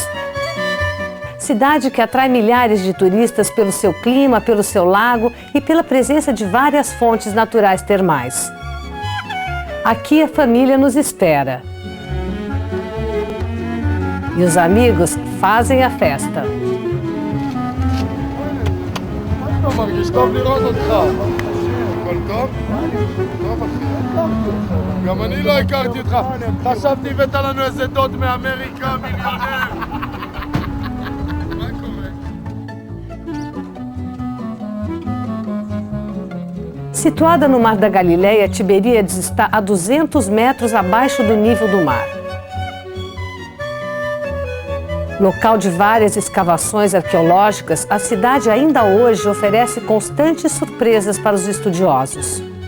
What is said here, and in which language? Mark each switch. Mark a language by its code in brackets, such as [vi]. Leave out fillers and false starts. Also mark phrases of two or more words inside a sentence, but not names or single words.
[pt] Cidade que atrai milhares de turistas pelo seu clima, pelo seu lago e pela presença de várias fontes naturais termais. Aqui a família nos espera. E os amigos fazem a festa. [he] גם אני לא הכרתי אותך, חשבתי הבאת לנו איזה דוד מאמריקה, מיליונר. מה קורה? [pt] Situada no Mar da Galileia, Tiberíades está a 200 metros abaixo do nível do mar. Local de várias escavações arqueológicas, a cidade ainda hoje oferece constantes surpresas para os estudiosos.